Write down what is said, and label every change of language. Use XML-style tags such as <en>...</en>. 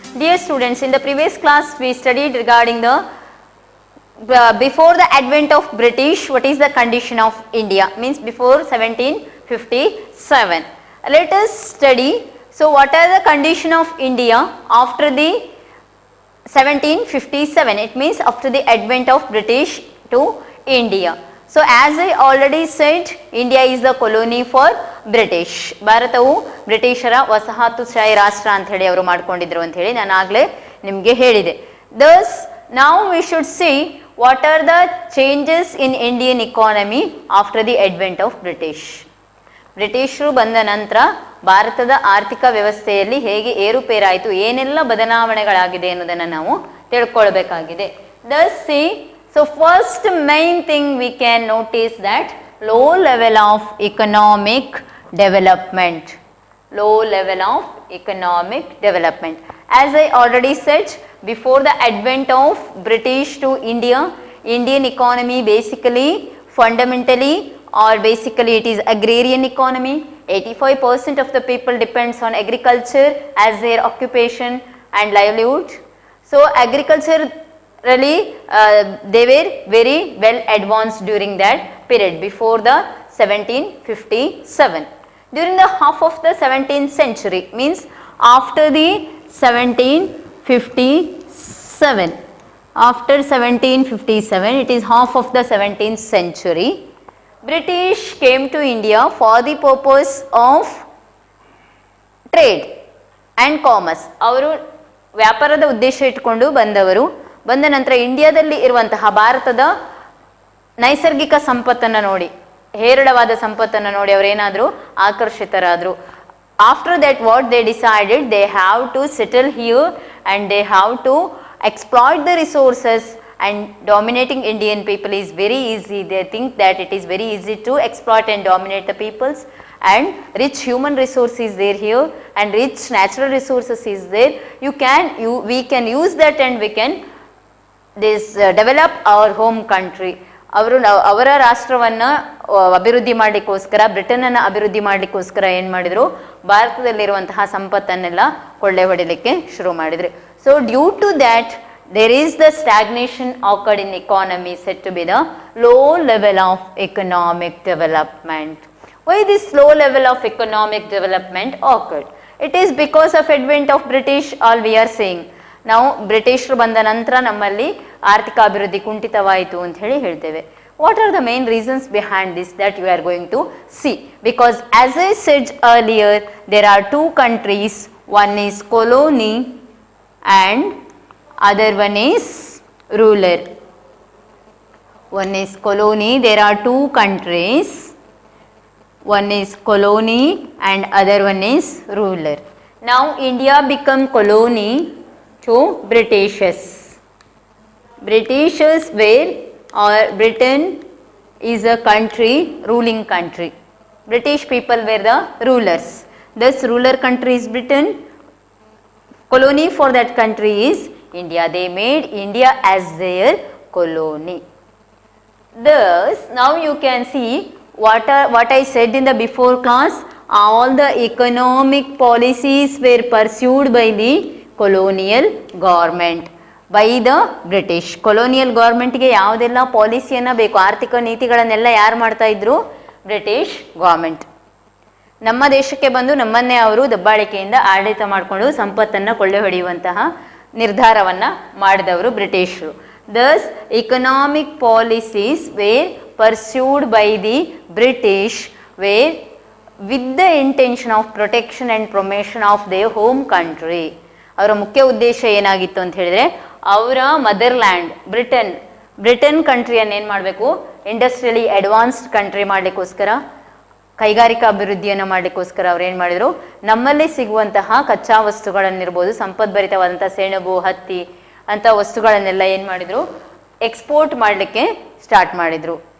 <en>Dear students, in the previous class we studied regarding the before the advent of British, what is the condition of India, means before 1757. Let us study, so what are the condition of India after the 1757, it means after the advent of British to India. So as I already said, India is the colony for British.</en> <kn>ಭಾರತವು ಬ್ರಿಟಿಷರ ವಸಾಹತುಶಾಹಿ ರಾಷ್ಟ್ರ ಅಂತ ಹೇಳಿ ಅವರು ಮಾಡ್ಕೊಂಡಿದ್ರು ಅಂತ ಹೇಳಿ ನಾನು ಆಗಲೇ ನಿಮಗೆ ಹೇಳಿದೆ.</kn> <en>Thus now we should see what are the changes in Indian economy after the advent of British.</en> <kn>ಬ್ರಿಟಿಷರು ಬಂದ ನಂತರ ಭಾರತದ ಆರ್ಥಿಕ ವ್ಯವಸ್ಥೆಯಲ್ಲಿ ಹೇಗೆ ಏರುಪೇರಾಯಿತು, ಏನೆಲ್ಲ ಬದಲಾವಣೆಗಳಾಗಿದೆ ಅನ್ನೋದನ್ನು ನಾವು ತಿಳ್ಕೊಳ್ಬೇಕಾಗಿದೆ.</kn> <en>Thus see, so first main thing we can notice that low level of economic development. Low level of economic development. As I already said, before the advent of British to India, Indian economy basically, fundamentally or basically it is agrarian economy. 85% of the people depends on agriculture as their occupation and livelihood. So agriculture really they were very well advanced during that period before the 1757. During the half of the 17th century, means after the 1757, after 1757, it is half of the 17th century, British came to India for the purpose of trade and commerce.</en> <kn>ಅವರು ವ್ಯಾಪಾರದ ಉದ್ದೇಶ ಇಟ್ಕೊಂಡು ಬಂದವರು. ಬಂದ ನಂತರ ಇಂಡಿಯಾದಲ್ಲಿ ಇರುವಂತಹ ಭಾರತದ ನೈಸರ್ಗಿಕ ಸಂಪತ್ತನ್ನು ನೋಡಿ, ಹೇರಳವಾದ ಸಂಪತ್ತನ್ನು ನೋಡಿ ಅವರೇನಾದರೂ ಆಕರ್ಷಿತರಾದರು.</kn> <en>After that what they decided, they have to settle here and they have to exploit the resources. And dominating Indian people is very easy. They think that it is very easy to exploit and dominate the peoples, and rich human resource is there here and rich natural resources is there. We can use that and we can develop our home country.</en> <kn>ಅವರ ರಾಷ್ಟ್ರವನ್ನು ಅಭಿವೃದ್ಧಿ ಮಾಡಲಿಕ್ಕೋಸ್ಕರ, ಬ್ರಿಟನನ್ನು ಅಭಿವೃದ್ಧಿ ಮಾಡಲಿಕ್ಕೋಸ್ಕರ ಏನು ಮಾಡಿದರು, ಭಾರತದಲ್ಲಿರುವಂತಹ ಸಂಪತ್ತನ್ನೆಲ್ಲ ಕೊಳ್ಳೆ ಹೊಡಿಲಿಕ್ಕೆ ಶುರು ಮಾಡಿದರು.</kn> <en>So due to that there is the stagnation occurred in economy, said to be the low level of economic development. Why this low level of economic development occurred? It is because of advent of British, all we are saying.</en> <kn>ನಾವು ಬ್ರಿಟಿಷರು ಬಂದ ನಂತರ ನಮ್ಮಲ್ಲಿ ಆರ್ಥಿಕ ಅಭಿವೃದ್ಧಿ ಕುಂಠಿತವಾಯಿತು ಅಂತ ಹೇಳ್ತೇವೆ.</kn> <en>What are the main reasons behind this that you are going to see? Because as I said earlier, there are two countries, one is colony and other one is ruler. One is colony, there are two countries, one is colony and other one is ruler. Now India become colony to Britishers. Britishers were, or Britain is a country, ruling country. British people were the rulers. Thus ruler country is Britain, colony for that country is India. They made India as their colony. Thus now you can see what I said in the before class, all the economic policies were pursued by the colonial government, by the British.</en> <kn>colonial government ಗೆ ಯಾವುದೆಲ್ಲ ಪಾಲಿಸಿಯನ್ನು ಬೇಕು, ಆರ್ಥಿಕ ನೀತಿಗಳನ್ನೆಲ್ಲ ಯಾರು ಮಾಡ್ತಾ ಇದ್ರು, British government. ನಮ್ಮ ದೇಶಕ್ಕೆ ಬಂದು ನಮ್ಮನ್ನೇ ಅವರು ದಬ್ಬಾಳಿಕೆಯಿಂದ ಆಡಳಿತ ಮಾಡಿಕೊಂಡು ಸಂಪತ್ತನ್ನು ಕೊಳ್ಳೆ ಹೊಡೆಯುವಂತಹ ನಿರ್ಧಾರವನ್ನು ಮಾಡಿದವರು ಬ್ರಿಟಿಷರು.</kn> <en>Thus economic policies were pursued by the British were with the intention of protection and promotion of their home country.</en> <kn>ಅವರ ಮುಖ್ಯ ಉದ್ದೇಶ ಏನಾಗಿತ್ತು ಅಂತ ಹೇಳಿದ್ರೆ, ಅವರ ಮದರ್ಲ್ಯಾಂಡ್ ಬ್ರಿಟನ್ ಕಂಟ್ರಿಯನ್ನು ಏನು ಮಾಡಬೇಕು, ಇಂಡಸ್ಟ್ರಿಯಲಿ ಅಡ್ವಾನ್ಸ್ಡ್ ಕಂಟ್ರಿ ಮಾಡಲಿಕ್ಕೋಸ್ಕರ ಕೈಗಾರಿಕಾ ಅಭಿವೃದ್ಧಿಯನ್ನು ಮಾಡಲಿಕ್ಕೋಸ್ಕರ ಅವ್ರು ಏನು ಮಾಡಿದರು, ನಮ್ಮಲ್ಲಿ ಸಿಗುವಂತಹ ಕಚ್ಚಾ ವಸ್ತುಗಳನ್ನಿರ್ಬೋದು, ಸಂಪದ್ಭರಿತವಾದಂಥ ಸೆಣಬು, ಹತ್ತಿ ಅಂಥ ವಸ್ತುಗಳನ್ನೆಲ್ಲ ಏನು ಮಾಡಿದರು, ಎಕ್ಸ್ಪೋರ್ಟ್ ಮಾಡಲಿಕ್ಕೆ ಸ್ಟಾರ್ಟ್ ಮಾಡಿದರು.</kn>